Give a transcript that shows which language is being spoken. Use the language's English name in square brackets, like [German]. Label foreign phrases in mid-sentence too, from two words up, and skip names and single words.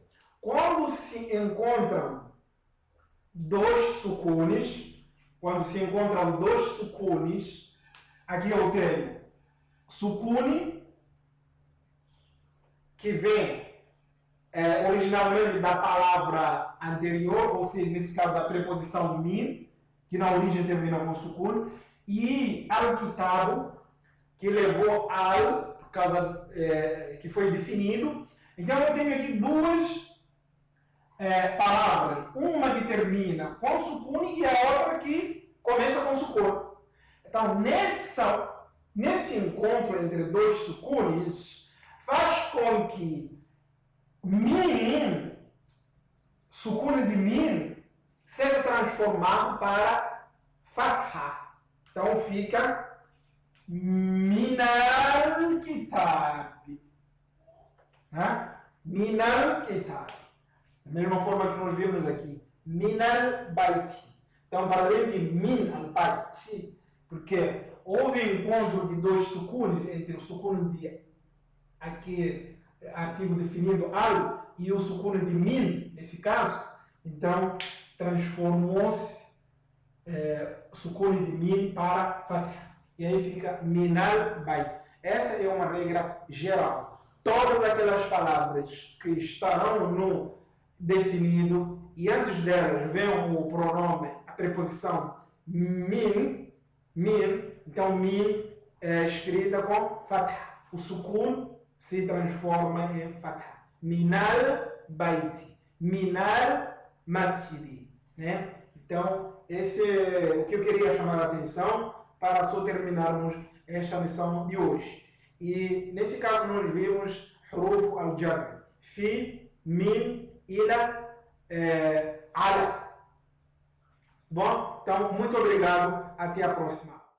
[Portuguese] Quando se encontram dois sucunes, aqui eu tenho sukune, que vem originalmente da palavra anterior, ou seja, nesse caso da preposição min, que na origem termina com sukune, e al-kitabu, que levou al, por causa que foi definido. Então eu tenho aqui duas palavras, uma que termina com sukun e a outra que começa com sukun. Então nesse encontro entre dois sukunes faz com que min, sukun de min, seja transformado para fatha. Então fica [Arabic] من الكتاب. من الكتاب. [Portuguese] Da mesma forma que nós vimos aqui. [Arabic] من البيت. [Portuguese] Então, para além de [Arabic] من البيت, [Portuguese] porque houve encontro de dois sukunes, entre o sukun de aqui, artigo definido al, e o sukun de min, nesse caso, então transformou-se o sukun de min para fatha. E aí fica [Arabic] من البيت. [Portuguese] Essa é uma regra geral. Todas aquelas palavras que estarão no definido e antes delas vem o pronome, a preposição min, então min é escrita com fatha. O sukun se transforma em fatha. [Arabic] من البيت، من المسجد, [Portuguese] né? Então, esse é o que eu queria chamar a atenção para só terminarmos esta lição de hoje. E nesse caso nós vimos [Arabic] حروف الجر, في، من، إلى، على. [Portuguese] Bom, então muito obrigado, até a próxima.